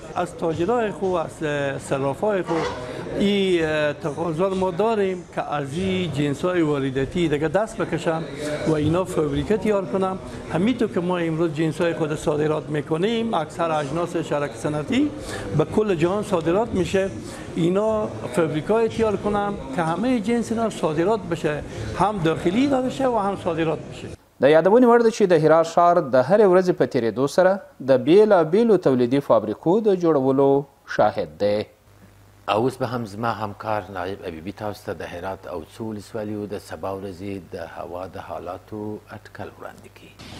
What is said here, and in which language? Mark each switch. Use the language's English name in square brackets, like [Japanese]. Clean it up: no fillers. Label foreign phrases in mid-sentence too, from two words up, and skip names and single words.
[Persian] از تاجرای خوب، از صرافای خوب این تقاضا ما داریم که از این جنس‌های وارداتی دیگه دست بکشن و اینا فابریکه تیار کنم. همینطور که ما امروز جنس‌های خود صادرات میکنیم، اکثر اجناس شرکت صنعتی به کل جهان صادرات میشه، اینا فابریکای تیار کنم که همه جنس اینا صادرات بشه، هم داخلی بشه و هم صادرات بشه. [Pashto] د یادونې وړ ده چې د هرات ښار د هرې ورځې په تېرېدو سره د بېلابېلو تولیدي فابریکو د جوړولو شاهد دی. اوس به هم زما همکار نایب ابیبي تاسو ته د هرات او څو ولسوالیو د سبا ورځې د هوا د حالاتو اټکل وړاندې کړي.